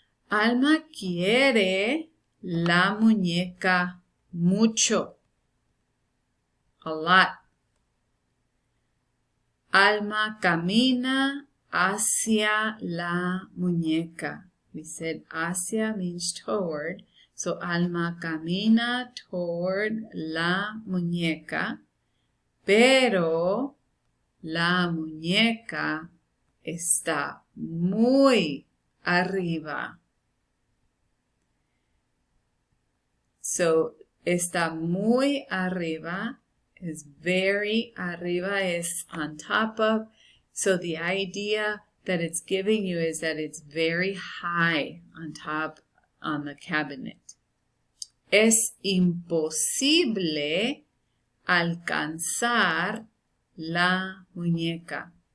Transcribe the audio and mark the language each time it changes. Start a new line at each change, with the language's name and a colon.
Spanish: Alma quiere la muñeca mucho,
English: a lot.
Spanish: Alma camina hacia la muñeca.
English: We said hacia means toward.
Spanish: So Alma camina toward la muñeca. Pero la muñeca está muy arriba.
English: So
Spanish: está muy arriba
English: is very, arriba is on top of. So the idea that it's giving you is that it's very high on top on the cabinet.
Spanish: Es imposible alcanzar la muñeca.